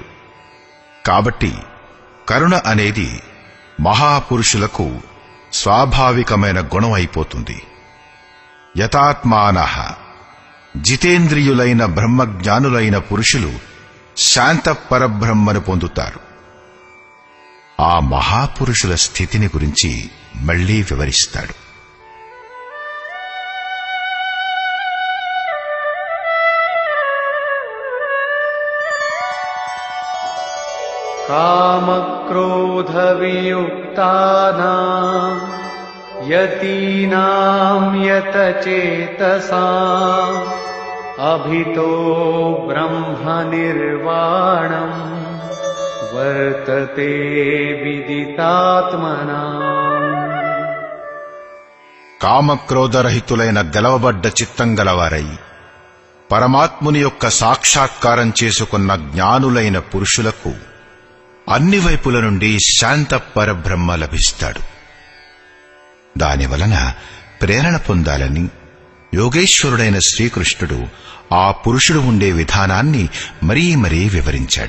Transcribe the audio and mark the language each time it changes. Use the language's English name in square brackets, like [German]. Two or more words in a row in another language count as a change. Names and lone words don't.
[Telugu] కాబట్టి కరుణ అనేది మహాపురుషులకు స్వాభావికమైన గుణం అయిపోతుంది. యతాత్మానః జితేంద్రియులైన బ్రహ్మజ్ఞానులైన పురుషులు శాంత పరబ్రహ్మను పొందుతారు. ఆ మహాపురుషుల స్థితిని గురించి మళ్లీ వివరిస్తాడు. [Sanskrit] कामक्रोधवियुक्तानां यतीनां यतचेतसाम् अभितो ब्रह्मनिर्वाणम् वर्तते विदितात्मनाम्. [Telugu] కామక్రోధరహితులైన గెలవబడ్డ చిత్తం గలవారై పరమాత్ముని యొక్క సాక్షాత్కారం చేసుకున్న జ్ఞానులైన పురుషులకు అన్ని వైపుల నుండి శాంత పరబ్రహ్మ లభిస్తాడు. దానివలన ప్రేరణ పొందాలని యోగేశ్వరుడైన శ్రీకృష్ణుడు ఆ పురుషుడు ఉండే విధానాన్ని మరీ మరీ వివరించాడు.